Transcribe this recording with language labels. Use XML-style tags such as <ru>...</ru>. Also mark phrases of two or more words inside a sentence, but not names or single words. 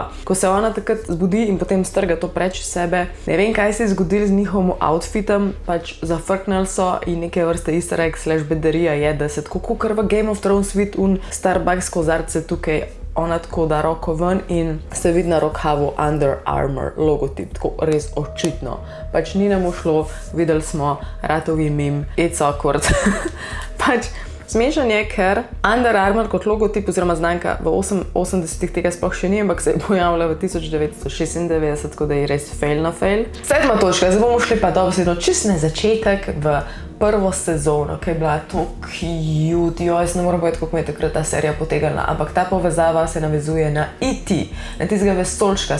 <sl>Ko se ona takrat zbudi in potem strga to preč sebe, ne vem, kaj se je zgodilo z njihovim outfitom, pač zafrknili so in neke vrste</sl> <en>easter egg</en> <sl>/ bedarija je, da se tako kakor v Game of Thrones vidi Starbucks kozarce tukaj, ona tako da roko ven in se vidi na rokavu Under Armour logotip, tako res očitno. Pač ni nam ušlo, videli smo ratovi meme,</sl> <en>it's awkward.</en> <sl>Pač smešen je, ker Under Armour kot logotip oziroma znamka v 80-ih tega sploh še ni, ampak se je pojavila v 1996, tako da je res fail na fail. 7. točka, zdaj bomo šli pa dobesedno čisto na začetek v 1. sezono, ki je bila to cute, jaz ne moram povedati, kako me je takrat ta serija potegnila, ampak ta povezava se navezuje na E.T., na tistega vesoljčka.</sl>